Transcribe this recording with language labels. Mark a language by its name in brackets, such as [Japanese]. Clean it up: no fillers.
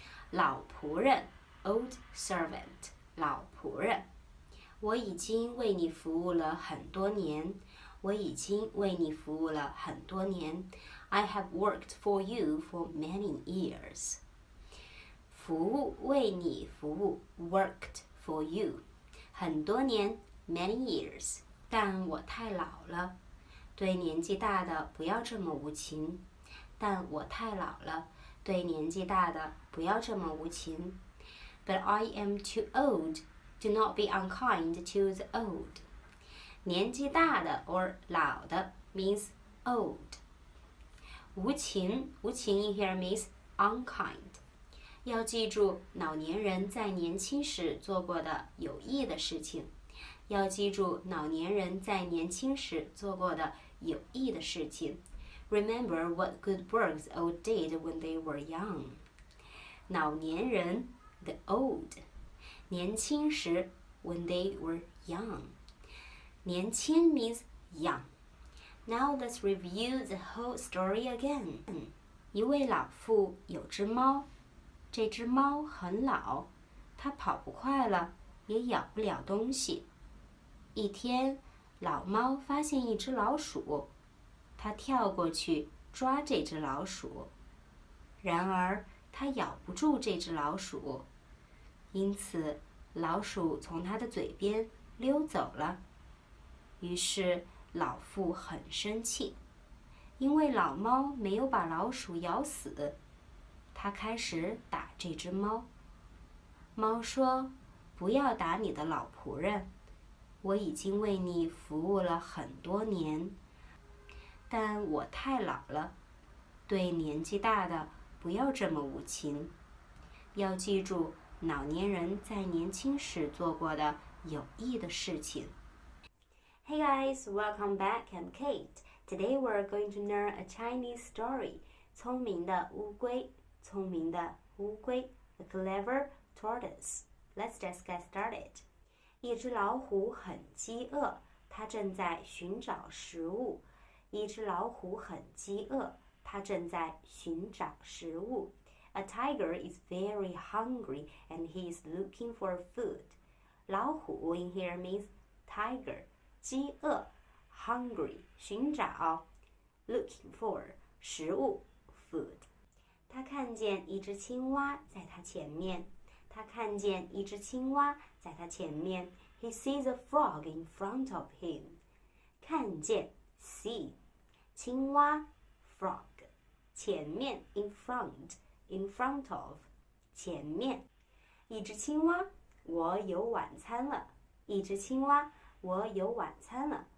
[Chinese] 老仆人 old servant 老仆人。我已经为你服务了很多年。我已经为你服务了很多年。 [English] I have worked for you for many years. [Chinese] 服务为你服务 [English] worked for you [Chinese] 很多年 [English] many years [Chinese] 但我太老了。对年纪大的不要这么无情。但我太老了。对年纪大的不要这么无情。 [English] But I am too old. Do not be unkind to the old. 年纪大的 or 老的 means old. 无情 in here means unkind. [Chinese] 要记住老年人在年轻时做过的有益的事情。要记住老年人在年轻时做过的有益的事情。 [English] Remember what good works old did when they were young. 老年人 the old， 年轻时 when they were young， 年轻 means young。 Now let's review the whole story again。 [Chinese] 一位老妇有只猫，这只猫很老，它跑不快了，也咬不了东西。一天，老猫发现一只老鼠，它跳过去抓这只老鼠，然而它咬不住这只老鼠，因此老鼠从它的嘴边溜走了。于是老妇很生气，因为老猫没有把老鼠咬死，它开始打这只猫。猫说：“不要打你的老仆人，我已经为你服务了很多年，但我太老了，对年纪大的不要这么无情。要记住老年人在年轻时做过的有益的事情。” [English] Hey guys, welcome back. I'm Kate. Today we're going to learn a Chinese story. [Chinese] 聪明的乌龟，聪明的乌龟 ， [English] a clever tortoise. Let's just get started. [Chinese] 一只老虎很饥饿，它正在寻找食物。一只老虎很饥饿，它正在寻找食物。 [English] A tiger is very hungry and he is looking for food. 老虎 in here means tiger. 饥饿 hungry 寻找 looking for 食物 food。 [Chinese] 他看见一只青蛙在他前面，他看见一只青蛙在他前面。 [English] He sees a frog in front of him. 看见 see 青蛙 frog 前面 in front of 前面。 [Chinese] 一只青蛙，我有晚餐了。一只青蛙，我有晚餐了。